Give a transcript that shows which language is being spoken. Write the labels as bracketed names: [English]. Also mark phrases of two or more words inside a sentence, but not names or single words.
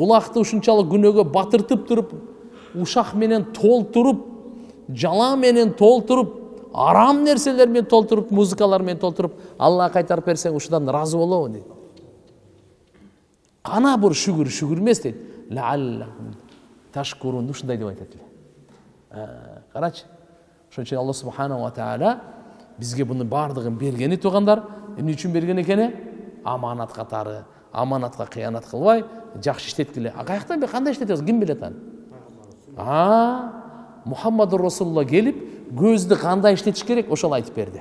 [Kyrgyz] Кулакты ушунчалык күнөөгө батыртып туруп, ушак менен толтуруп, жала менен толтуруп, арам нерселер менен толтуруп, музыкалар менен толтуруп, Аллах кайтарып берсең ушудан разы болобу дейт. Кана бир шүгүр эмес дейт. [Arabic] لعلهم تشكرون, [Kyrgyz] ушундай деп айтат эле. Карачы. Ошон үчүн [Arabic] الله سبحانه وتعالى [Kyrgyz] бизге буну бардыгын бергени туугандар. Эмне үчүн берген экен? Аманат катары, аманатка кыянат кылбай, жакшы иштеткиле. Каяктан бе кандай иштетебиз? Ким билет аны? Мухаммаду Расулулла келип, көздү кандай иштетиш керек, ошол айтып берди.